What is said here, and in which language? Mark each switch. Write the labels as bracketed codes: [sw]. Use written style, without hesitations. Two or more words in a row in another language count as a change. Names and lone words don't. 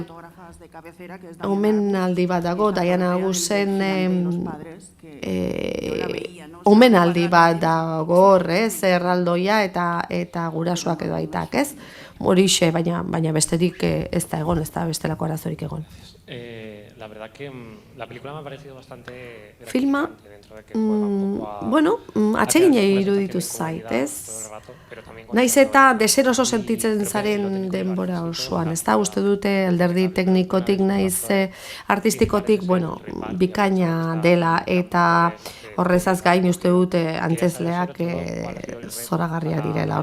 [eu] Omenaldi bat dago, Diana Agusen omenaldi bat dago hor, erraldoia eta gurasoak edo aitak, Horixe, baina besterik ez da egon, ez da bestelako arazorik egon. [es] la verdad que la película me ha parecido bastante Filma, gratificante dentro de que juega un poco a... [eu] bueno, atsegina iruditu zait, ez? Naiz eta deseroso sentitzen zaren denbora osoan, ez da? Uste dute alderdi teknikotik naiz artistikotik, bueno, bikaina dela eta horrezaz gain uste dute antzezleak zoragarria direla.